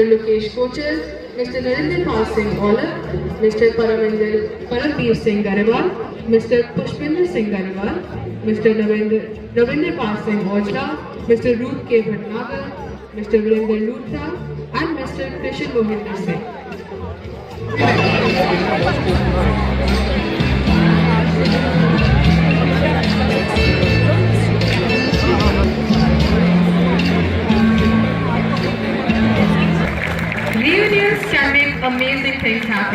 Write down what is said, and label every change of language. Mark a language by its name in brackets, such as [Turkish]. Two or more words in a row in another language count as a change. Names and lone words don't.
[English] Lokesh Kochal, Mr. Narendra Pal Singh Aulak, Mr. Paramveer Singh Garewal, Mr. Pushpinder Singh Garewal, Mr. Ravinder Pal Singh Aujla, Mr. Rup K. Bhatnagar, Mr. Virender Luthra, and Mr. Krishan Mohinder Singh. Reunions can make amazing things happen.